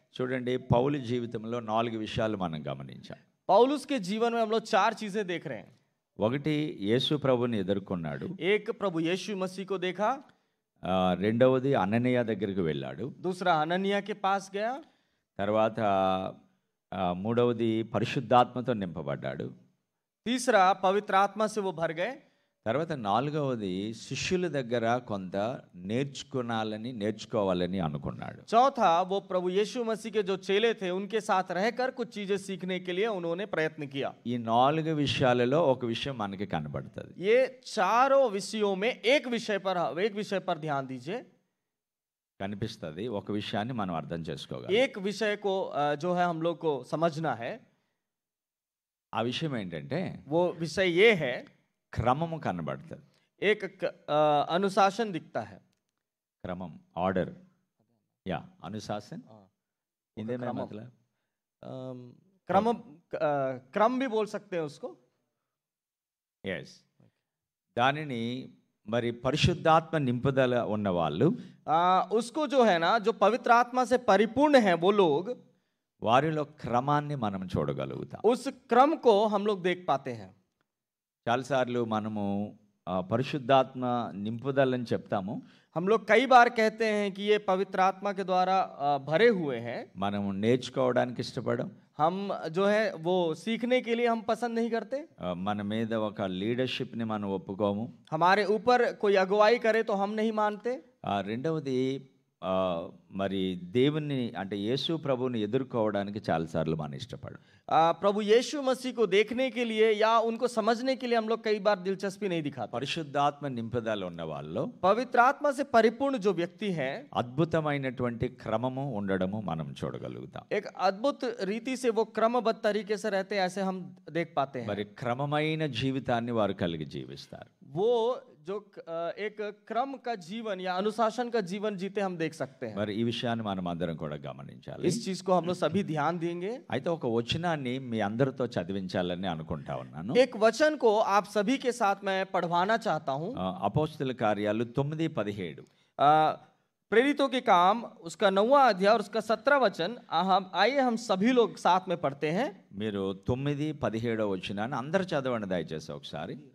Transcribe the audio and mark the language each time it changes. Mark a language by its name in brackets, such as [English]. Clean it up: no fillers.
[Telugu] చూడండి పౌలు జీవితంలో 4 విషయాలు మనం గమనించాం. [Hindi] पौलुस के जीवन में हम लोग 4 चीजें देख रहे हैं. [Telugu] ఒకటి యేసు ప్రభుని ఎదుర్కొన్నాడు. [Hindi] एक, प्रभु यीशु मसीह को देखा. [Telugu] రెండవది అననీయ దగ్గరికి వెళ్ళాడు. [Hindi] दूसरा, हनन्याह के पास गया. [Telugu] తర్వాత మూడవది పరిశుద్ధాత్మతో నింపబడ్డాడు. [Hindi] तीसरा, पवित्र आत्मा से वो भर गए. [Telugu] తర్వాత నాలుగవది శిష్యుల దగ్గర కొంత నేర్చుకోవాలని అనుకున్నాడు. [Hindi] चौथा, वो प्रभु यीशु मसीह के जो चेले थे उनके साथ रहकर कुछ चीजें सीखने के लिए उन्होंने प्रयत्न किया. [Telugu] ఈ 4 విషయాలలో ఒక విషయం మనకి కనబడుతుంది. [Hindi] ये चारों विषयों में एक विषय पर ध्यान दीजिए. [Telugu] కనిపిస్తుంది. ఒక విషయాన్ని మనం అర్థం చేసుకోగలం. [Hindi] एक विषय को जो है हम लोग को समझना है. [Telugu] ఆ విషయం ఏంటంటే [Hindi] वो विषय ये है, [Telugu] క్రమము కనబడుతుంది. [Hindi] एक अनुशासन दिखता है. [Telugu] క్రమం, ఆర్డర్. యా, అనుశాసన్. [Hindi] हिंदी में मतलब क्रम, क्रम भी बोल सकते हैं उसको. [English] yes. [Telugu] దానిని మరి పరిశుద్ధాత్మ నింపుదల ఉన్న వాళ్ళు [Hindi] उसको जो है ना, जो पवित्र आत्मा से परिपूर्ण है वो लोग, [Telugu] వారిలో క్రమాన్ని మనం చూడగలుగుతాం. [Hindi] उस क्रम को हम लोग देख पाते हैं. [Telugu] చాలాసార్లు మనము పరిశుద్ధాత్మ నింపుదలని చెప్తాము. [Hindi] हम लोग कई बार कहते हैं कि ये पवित्र आत्मा के द्वारा भरे हुए हैं. [Telugu] మనము నేర్చుకోవడానికి ఇష్టపడం. [Hindi] हम जो है वो सीखने के लिए हम पसंद नहीं करते. [Telugu] మన మీద ఒక లీడర్షిప్ ని మనం ఒప్పుకోము. [Hindi] हमारे ऊपर कोई अगुवाई करे तो हम नहीं मानते. [Telugu] రెండవది మరి దేవుని అంటే యేసు ప్రభుని ఎదుర్కోవడానికి చాలాసార్లు మనం ఇష్టపడం. [Hindi] प्रभु यीशु मसीह को देखने के लिए या उनको समझने के लिए हम लोग कई बार दिलचस्पी नहीं दिखाते. [Telugu] పరిశుద్ధాత్మ నింపుదల ఉన్న వాళ్ళు, [Hindi] पवित्र आत्मा से परिपूर्ण जो व्यक्ति है, [Telugu] అద్భుతమైనటువంటి క్రమము ఉండడము మనం చూడగలుగుతాం. [Hindi] एक अद्भुत रीति से वो क्रमबद्ध तरीके से रहते हैं, ऐसे हम देख पाते हैं. [Telugu] మరి క్రమమైన జీవితాన్ని వారు కలిగి జీవిస్తారు. [Hindi] वो जो एक क्रम का जीवन या अनुशासन का जीवन जीते हम देख सकते हैं. [Telugu] మరి ఈ విషయాన్ని మనం అందరం కూడా గమనించాలి. [Hindi] इस चीज को हम लोग सभी ध्यान देंगे. [Telugu] అయితే ఒక వచనాన్ని మీ అందరితో చదివించాలని అనుకుంటా ఉన్నాను. [Hindi] एक वचन को आप सभी के साथ मैं पढ़वाना चाहता हूँ. [Telugu] అపోస్తల కార్యాలు 9:17. [Hindi] प्रेरितों के काम उसका 9वां अध्याय और उसका 17वां वचन. आइए हम सभी लोग साथ में पढ़ते हैं. [Telugu] మీరు 9:17 వచనాన్ని అందరు చదవండి దయచేసి ఒకసారి.